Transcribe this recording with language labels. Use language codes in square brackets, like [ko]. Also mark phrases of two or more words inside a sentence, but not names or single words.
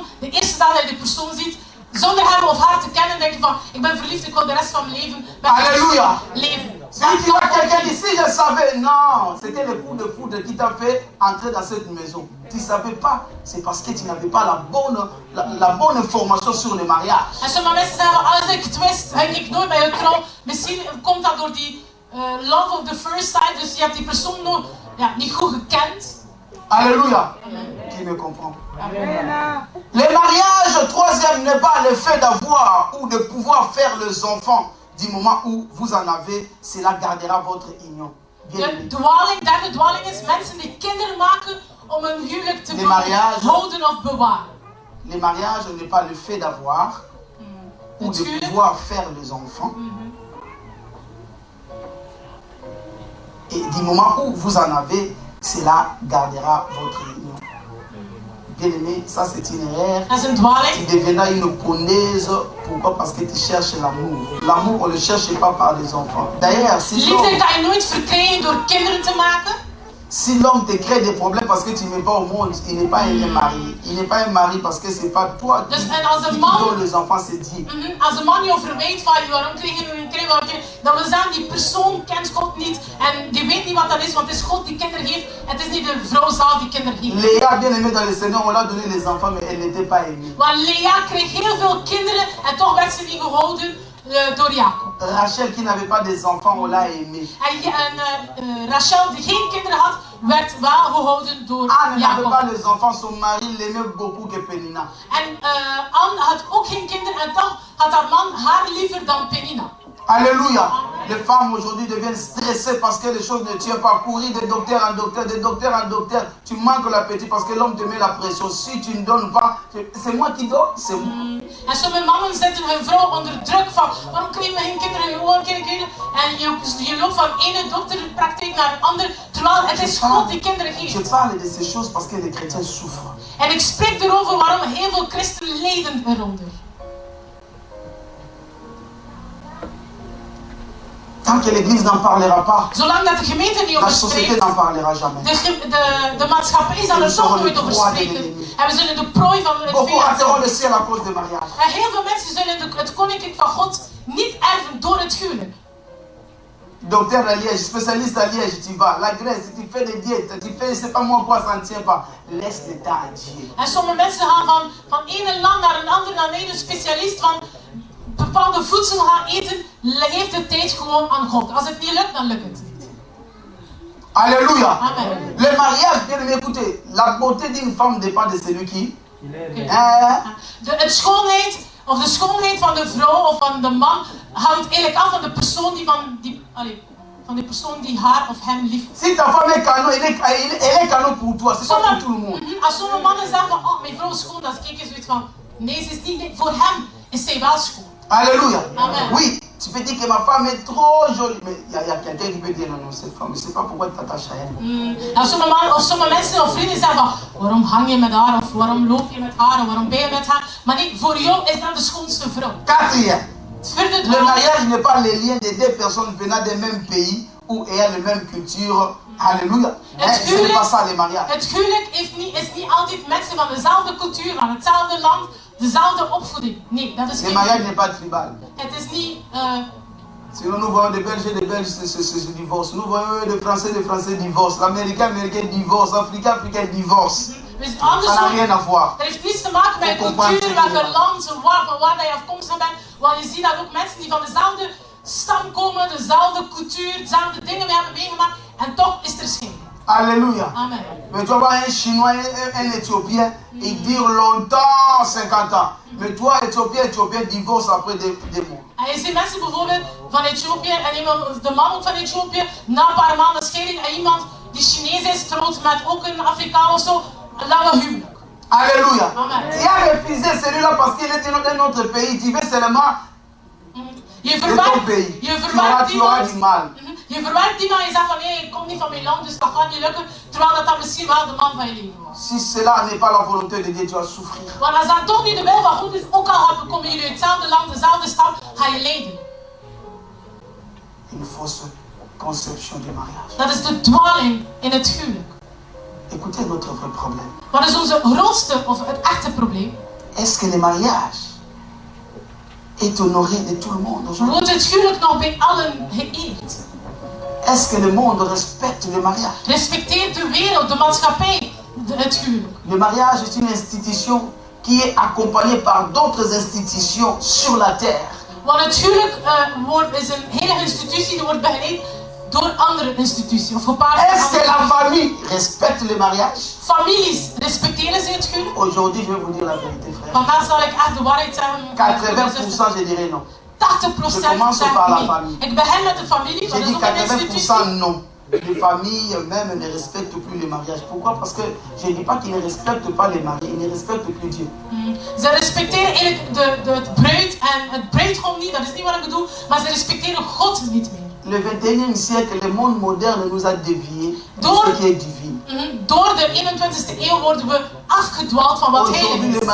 [nl] De eerste dag dat je die persoon ziet, zonder hem of haar te kennen, denk je van, ik ben verliefd, ik wil de rest van mijn leven met die [fr] Alléluia. [nl] persoon leven. [fr] Si tu vois quelqu'un dit, si je savais, non, c'était le coup de foudre qui t'a fait entrer dans cette maison. Tu ne savais pas, c'est parce que tu n'avais pas la bonne information sur le mariage. [nl] En sommige mensen zeggen, als ik het wist, ging ik nooit bij je trouw. Misschien komt dat door die [en] love of the first sight, [nl] dus je hebt die persoon nog ja, niet goed gekend. [fr] Alléluia. Qui me comprend? Le mariage, troisième, n'est pas le fait d'avoir ou de pouvoir faire les enfants. Du moment où vous en avez, cela gardera votre union. [nl] De derde dwaling is mensen die kinderen maken om hun huwelijk te houden of bewaren. [fr] Le mariage n'est pas le fait d'avoir ou de pouvoir faire les enfants. Et du moment où vous en avez, cela gardera votre union. Bien aimé, ça c'est une erreur. Tu deviendras une pondaise. Pourquoi? Parce que tu cherches l'amour. L'amour, on ne le cherche pas par les enfants. D'ailleurs, si l'homme te crée des problèmes parce que tu ne mets pas au monde, il n'est pas un mari. Il n'est pas un mari parce que ce n'est pas toi qui donne les enfants, c'est Dieu. [nl] Als een man je verwijt van waarom krijg je nu een kind, dan wil zeggen die persoon kent God niet en die weet niet wat dat is, want het is God die kinderen geeft. Het is niet de vrouw zelf die kinderen geeft. [fr] Léa, bien aimée dans le Seigneur, on l'a donné les enfants, mais elle n'était pas aimée. [nl] Want Lea kreeg heel veel kinderen en toch werd ze niet gehouden door Jacob. [fr] Rachel qui n'avait pas des enfants, on l'a aimée. [nl] En Rachel die geen kinderen had, werd wel gehouden door [fr] Anne [nl] Jacob. [fr] n'avait pas les enfants, son mari l'aimait beaucoup que Pénina. [nl] En Anne had ook geen kinderen en toch had haar man haar liever dan Penina. [fr] Alléluia. Les femmes aujourd'hui deviennent stressées parce que les choses ne tiennent pas. Courir de docteur en docteur, de docteur en docteur. Tu manques l'appétit parce que l'homme te met la pression. Si tu ne donnes pas, c'est moi qui donne, c'est moi. [nl] En sommige mannen zetten hun vrouw onder druk van waarom krijgen we geen kinderen, gewoon kinderen. En je loopt van ene dokterpraktijk naar een andere, terwijl het is God die kinderen geeft. [fr] Je parle de ces choses parce que les chrétiens souffrent. [nl] En ik spreek erover waarom heel veel christenen lijden eronder. [fr] Tant que l'église n'en parlera pas, [nl] zolang dat de gemeente niet [fr] la [nl] over [fr] société [nl] spreekt, [fr] n'en parlera jamais. [nl] de maatschappij zal er toch nooit over spreken. En we zullen de prooi van het [fr] Beaucoup rateront le [nl] vijand. [fr] ciel à cause des mariages. [nl] En heel veel mensen zullen het koninkrijk van God niet erven door het huwelijk. [fr] Docteur à Liège, spécialiste à Liège, tu vas. La Grèce, tu fais des diètes, tu fais, c'est pas moi quoi, ça ne tient pas. Laisse l'état à Dieu. [nl] En sommige mensen gaan van ene land naar een ander, naar een specialist van bepaalde voedsel gaan eten. Geef de tijd gewoon aan God. Als het niet lukt, dan lukt het niet. [fr] Alléluia. Amen. Le mariage, bien aimé, écoutez, la beauté d'une femme dépend de celui qui. [nl] De schoonheid, of de schoonheid van de vrouw of van de man hangt eigenlijk af van de persoon van die persoon die haar of hem lief heeft. [fr] Si ta femme est canon, elle est canon pour toi, c'est pas pour tout le monde. [nl] Als sommige mannen zeggen van, oh, mijn vrouw is schoon, dan kijk je zoiets van, nee, ze is niet, voor hem is zij wel schoon. [fr] Alléluia. Amen. Oui, tu peux dire que ma femme est trop jolie, mais il y a quelqu'un qui peut dire non, non, cette femme, je ne sais pas pourquoi tu t'attaches à elle. [nl] En sommige mensen of vrienden zeggen van, waarom hang je met haar, of waarom loop je met haar, of waarom ben je met haar. Maar nee, voor jou is dat de schoonste vrouw. [fr] Quatrième, Le le mariage n'est pas le lien de deux personnes venant des mêmes pays ou ayant la même culture. Alléluia. Ce n'est pas ça le mariage. [nl] Het huwelijk is niet altijd mensen van dezelfde cultuur, van hetzelfde land, dezelfde opvoeding. Nee, dat is [fr] Le [nl] geen [fr] mariage n'est pas tribal. [nl] Het is niet... [fr] Sinon, nous voyons des Belges se divorcent. Nous voyons des Français divorcent. L'Américain divorce. L'Africain divorce. Ça n'a rien à voir. [nl] Dat heeft niets te maken met cultuur, welke land, van waar je afkomstig bent. Want je ziet dat ook mensen die van dezelfde stam komen, dezelfde cultuur, dezelfde dingen mee hebben meegemaakt. En toch is er scheiding. [fr] Alléluia. Amen. Mais tu vas voir un Chinois, un Éthiopien, ils durent longtemps, 50 ans. Mais toi, Éthiopien divorce après des mois. [nl] En je ziet mensen bijvoorbeeld van Ethiopië en iemand, de man ook van Ethiopië, na een paar maanden scheiding en iemand die Chinees is, trouwt met ook een Afrikaan of zo, een lange huwelijk. [fr] Alléluia. Amen. Tu as refusé celui-là parce qu'il est dans un autre pays. Tu veux seulement [nl] Je [fr] de ton pays. Tu auras du mal. [nl] Je verwerkt iemand en je zegt van nee, ik kom niet van mijn land, dus dat gaat niet lukken. Terwijl dat misschien wel de man van je leven was. [fr] Si cela n'est pas la volonté de Dieu, tu vas souffrir. [nl] Want als dat toch niet de wil van God is, ook al komen jullie uit hetzelfde land, dezelfde stad, ga je lijden. [fr] Une fausse conception du mariage. [nl] Dat is de dwaling in het huwelijk. [fr] Écoutez notre vrai problème. [nl] Wat is onze grootste of het echte probleem? [fr] Est-ce que le mariage est honoré de tout le monde aujourd'hui? [nl] Wordt het huwelijk nog bij allen geëerd? [fr] Est-ce que le monde respecte le mariage? [nl] Respecteert de wereld, de maatschappij, het huwelijk? [fr] Le mariage est une institution qui est accompagnée par d'autres institutions sur la terre. [nl] Want het huwelijk is een hele institutie die wordt begeleid door andere instituties. Of [fr] Est-ce que la famille respecte le mariage? [nl] Families respecteren ze het huwelijk? [fr] Aujourd'hui, je vais vous dire la vérité, frère. [nl] Vandaag zal ik echt de waarheid zeggen. [fr] 80%, je dirais non. [nl] 80% [fr] Je commence par la [nl] zeggen [fr] famille. [nl] nee. Ik begin met de familie, [fr] J'ai [nl] want dat [fr] dit [nl] is ook een institutie. [fr] 80% non. Les familles même ne respectent plus le mariage. Pourquoi? Parce que je ne dis pas qu'ils ne respectent pas les mariés, ils ne respectent plus Dieu. Ze respecteren eigenlijk de bruid en het bruidegom niet, dat is niet wat ik bedoel, maar ze respecteren God niet meer. Le 21e siècle, le monde moderne nous a déviés de ce qui est divin. [nl] Door de 21e eeuw worden we afgedwaald van wat heilig [fr] Aujourd'hui, [nl] is.